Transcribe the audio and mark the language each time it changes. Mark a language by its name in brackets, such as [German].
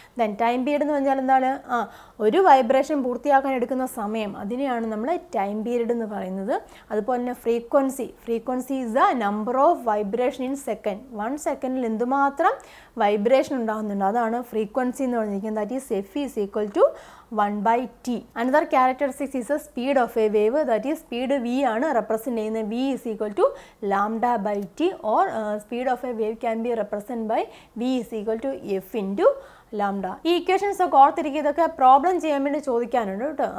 [Malayalam] Then time period എന്ന് പറഞ്ഞാൽ എന്താണ്? ഒരു വൈബ്രേഷൻ പൂർത്തിയാക്കാൻ എടുക്കുന്ന സമയം, അതിനെയാണ് നമ്മൾ ടൈം പീരീഡ് എന്ന് പറയുന്നത്. അതുപോലെ തന്നെ [English] Frequency is the number of vibration in second. [Malayalam] 1 സെക്കൻഡിൽ എന്തുമാത്രം വൈബ്രേഷൻ ഉണ്ടാകുന്നുണ്ട് അതാണ് ഫ്രീക്വൻസി എന്ന് പറഞ്ഞിരിക്കുന്നത്. [English] That is F is equal to 1/t. Another characteristic is the speed of a wave. That is speed v [Malayalam] ആണ് റെപ്രസെൻറ്റ് ചെയ്യുന്നത്. [English] v is equal to lambda by t or speed of a wave can be represented by v is equal to f into lambda. [Malayalam] ഈ equations ഒക്കെ ഓർത്തിരിക്കുക. ഇതൊക്കെ problem ചെയ്യാൻ വേണ്ടി ചോദിക്കാനുണ്ട് കേട്ടോ.